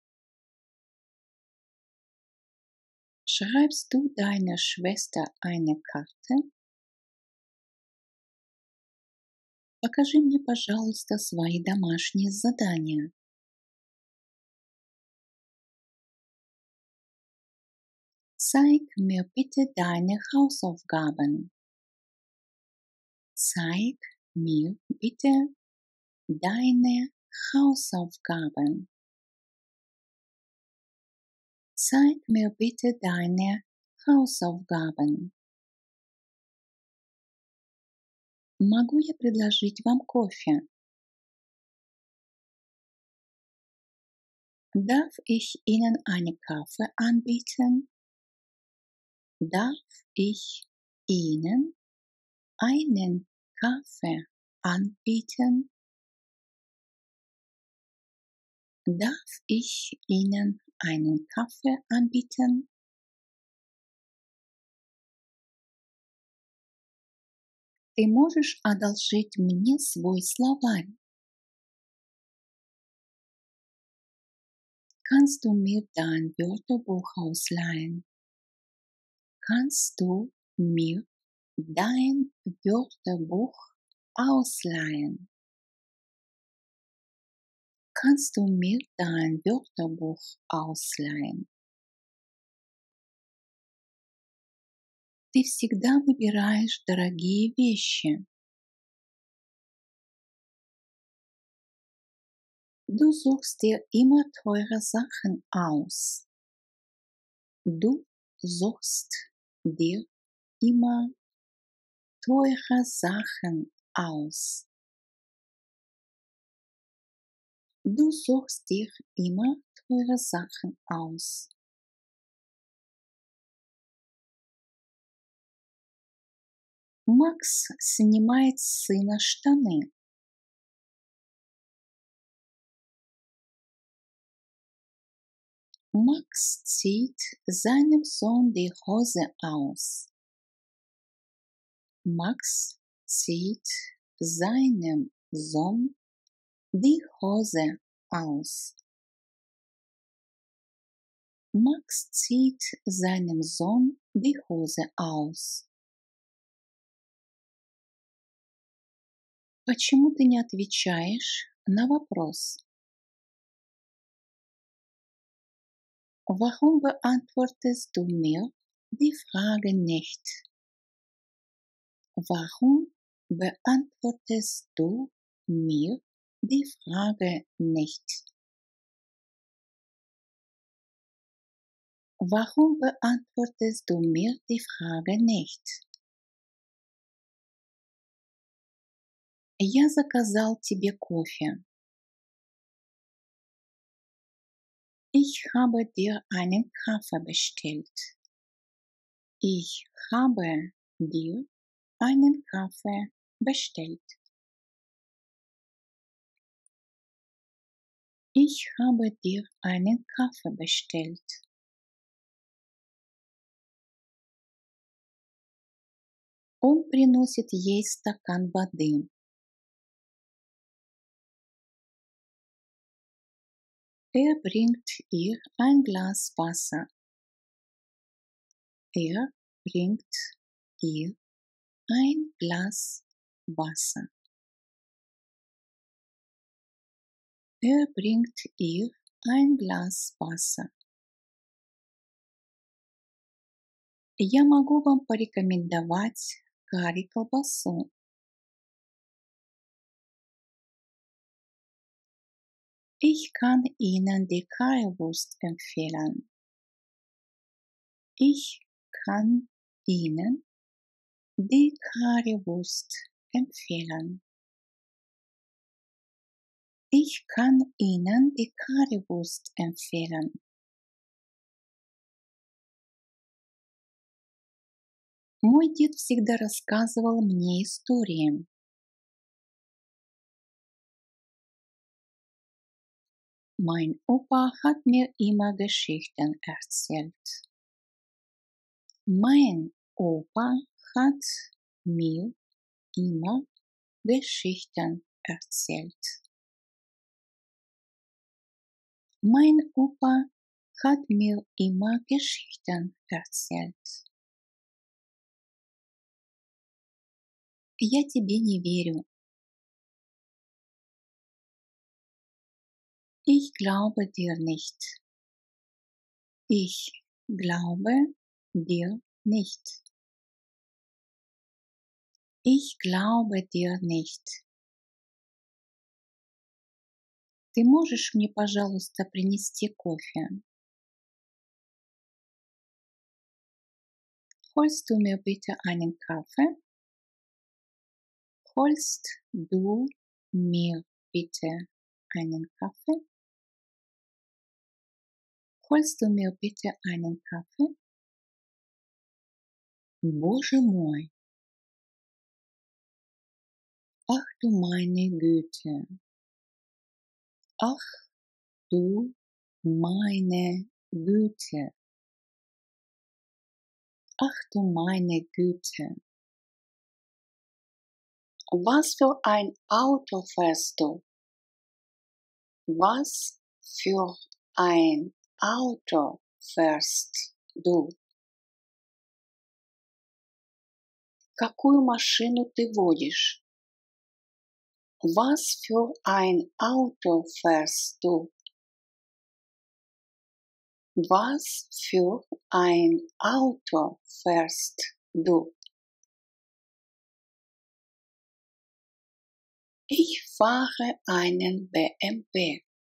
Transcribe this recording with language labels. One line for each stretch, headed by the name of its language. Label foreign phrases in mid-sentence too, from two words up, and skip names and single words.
German: Schreibst du deiner Schwester eine Karte?
Russian: Покажи мне, пожалуйста, свои домашние задания.
German: Zeig mir bitte deine Hausaufgaben. Zeig mir bitte deine Hausaufgaben. Zeig mir bitte deine Hausaufgaben.
Russian: Могу я предложить вам кофе?
German: Darf ich Ihnen einen Kaffee anbieten? Darf ich Ihnen einen Kaffee anbieten? Darf ich Ihnen einen Kaffee anbieten?
Russian: Ты можешь одолжить мне свой словарь?
German: Kannst du mir dein Wörterbuch ausleihen? Kannst du mir dein Wörterbuch ausleihen? Kannst du mir dein Wörterbuch ausleihen?
Russian: Ты всегда выбираешь дорогие вещи.
German: Du suchst dir immer teure Sachen aus. Du suchst dir immer teure Sachen aus. Du suchst dir immer teure Sachen aus.
Russian: Макс снимает с сына штаны.
German: Max zieht seinem Sohn die Hose aus. Max zieht seinem Sohn die Hose aus. Max zieht seinem Sohn die Hose aus.
Russian: Почему ты не отвечаешь на вопрос?
German: Warum beantwortest du mir die Frage nicht? Warum beantwortest du mir die Frage nicht? Warum beantwortest du mir die Frage nicht?
Russian: Я заказал тебе кофе.
German: Ich habe dir einen Kaffee bestellt. Ich habe dir einen Kaffee bestellt. Ich habe dir einen Kaffee bestellt.
Russian: Он приносит ей стакан воды.
German: Er bringt ihr ein Glas Wasser. Er bringt ihr ein Glas Wasser. Er bringt ihr ein Glas Wasser.
Russian: Я могу вам порекомендовать карри колбасу.
German: Ich kann Ihnen die Currywurst empfehlen. Ich kann Ihnen die Currywurst empfehlen. Ich kann Ihnen die Currywurst empfehlen.
Russian: Мой дед всегда рассказывал мне истории.
German: Mein Opa hat mir immer Geschichten erzählt. Mein Opa hat mir immer Geschichten erzählt. Mein Opa hat mir immer Geschichten erzählt.
Russian: Я тебе не верю.
German: Ich glaube dir nicht. Ich glaube dir nicht. Ich glaube dir nicht.
Russian: Ты можешь мне, пожалуйста, принести кофе?
German: Holst du mir bitte einen Kaffee? Holst du mir bitte einen Kaffee? Holst du mir bitte einen Kaffee?
Russian: Боже мой!
German: Ach du meine Güte! Ach du meine Güte! Ach du meine Güte! Was für ein Auto fährst du? Was für ein Auto fährst du?
Russian: Какую машину ты водишь?
German: Was für ein Auto fährst du? Was für ein Auto fährst Du. Ich fahre einen BMW.